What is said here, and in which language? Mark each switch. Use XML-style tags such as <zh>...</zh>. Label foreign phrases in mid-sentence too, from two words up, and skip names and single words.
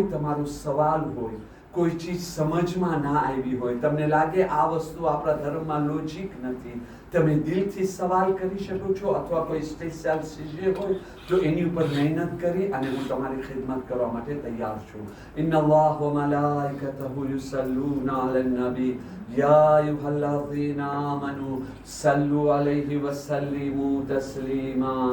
<gu>તમારો સવાલ હોય કોઈ ચીજ સમજમાં ના આવી હોય તમને લાગે આ વસ્તુ આપણા ધર્મમાં લોજિક નથી તમે દિલથી સવાલ કરી શકો છો અથવા કોઈ સ્પેશિયલ ચીજ હોય તો એની ઉપર મહેનત કરી અને હું તમારી ખિદમત કરવા માટે તૈયાર છું</gu> <ar>إن الله وملائكته يصلون على النبي يا أيها الذين آمنوا صلوا عليه وسلموا تسليما.</ar>